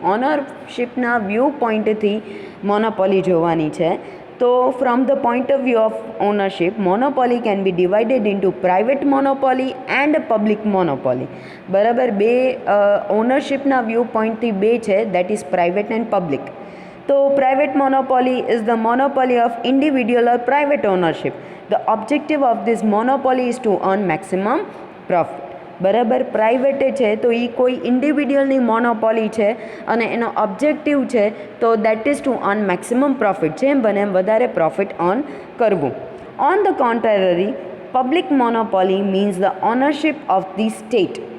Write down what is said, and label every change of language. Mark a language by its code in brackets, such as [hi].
[gu] ઓનરશિપના view પોઈન્ટથી monopoly જોવાની છે. [en] તો from the point of view of ownership, monopoly can be divided into private monopoly and public monopoly. [gu] બરાબર, બે ઓનરશિપના view પોઈન્ટથી બે છે, [en] That is private and public. તો private monopoly is the monopoly of individual or private ownership. The objective of this monopoly is to earn maximum profit. [gu] બરાબર. પ્રાઇવેટે છે તો એ કોઈ ઇન્ડિવિડ્યુઅલની મોનોપોલી છે અને એનો ઓબ્જેક્ટિવ છે તો [en] that is to earn maximum profit, [gu] જેમ બને એમ વધારે પ્રોફિટ અર્ન કરવું. [en] On the contrary, public monopoly means the ownership of the state.